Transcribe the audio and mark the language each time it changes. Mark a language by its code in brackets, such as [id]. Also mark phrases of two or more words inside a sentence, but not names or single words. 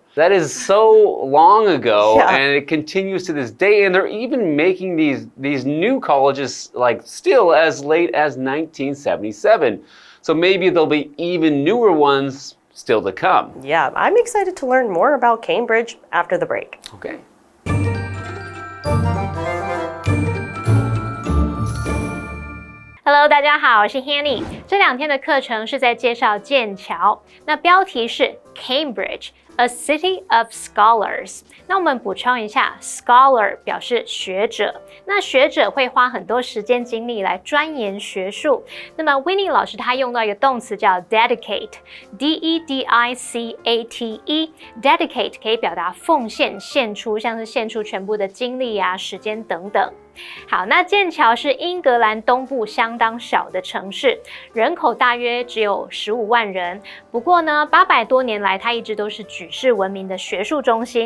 [en] That is so long ago, and it continues to this day. And they're even making these new colleges still as late as 1977. So maybe there'll be even newer ones still to come. Yeah, I'm excited to learn more about Cambridge after the break. Okay. [zh] Hello， 大家好，我是 Hanny。这2天的课程是在介绍剑桥，那标题是 Cambridge。 [en] A city of scholars。 [zh] 那我们补充一下 ，scholar 表示学者。那学者会花很多时间精力来钻研学术。那么 Winnie 老师他用到一个动词叫 dedicate，D-E-D-I-C-A-T-E。dedicate 可以表达奉献、献出，像是献出全部的精力啊、时间等等。好，那剑桥是英格兰东部相当小的城市，人口大约只有15万人。不过呢，800多年来，它一直都是举世闻名的学术中心。